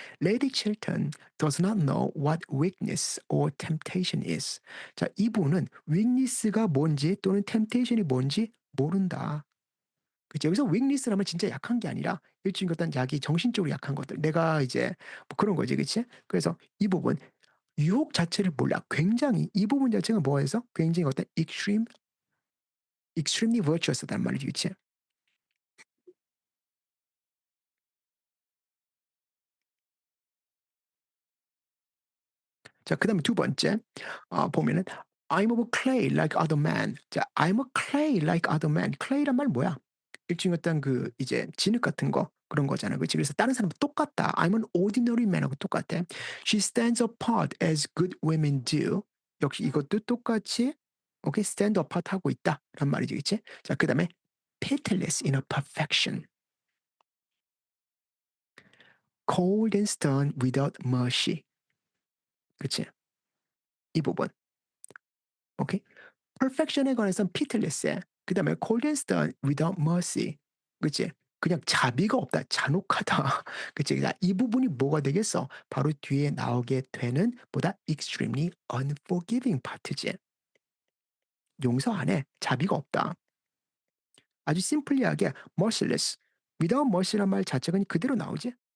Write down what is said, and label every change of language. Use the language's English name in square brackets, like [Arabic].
[English] Lady Chilton does not know what weakness or temptation is. [Korean] 자, 이분은 weakness가 뭔지 또는 temptation이 뭔지 모른다. 그치. 여기서 weakness라면 진짜 약한 게 아니라 일종의 어떤 자기 정신적으로 약한 것들. 내가 이제 뭐 그런 거지. 그치? 그래서 이 부분, 유혹 자체를 몰라. 굉장히, 이 부분 자체가 뭐에서? 굉장히 어떤 [English] extremely virtuous [Korean] 단 말이지. 그치? 자, 그 다음에 두 번째, 보면은, [English] I'm of clay like other men. [Korean] 자, [English] I'm a clay like other men. [Korean] clay란 말 뭐야? 일종의 어떤 그 이제 진흙 같은 거 그런 거잖아. 그치? 그래서 다른 사람도 똑같다. [English] I'm an ordinary man [Korean] 하고 똑같아. [English] She stands apart as good women do. [Korean] 역시 이것도 똑같이 오케이 [English] stand apart [Korean] 하고 있다란 말이지, 그치? 자, 그다음에 [English] pitiless in her perfection, cold and stern without mercy, [Korean] 그치? 이 부분, 오케이? [English] perfection에 [Korean] 관해서는 [English] pitiless해. [Korean] 그다음에 [English] cold and stern without mercy, [Korean] 그치? 그냥 자비가 없다. 잔혹하다. 그치? 자, 이 부분이 뭐가 되겠어? 바로 뒤에 나오게 되는 보다 [English] extremely unforgiving [Korean] 파트지. 용서 안 해. 자비가 없다. 아주 심플리하게 merciless. [English] without mercy [Korean] 란 말 자체가 그대로 나오지.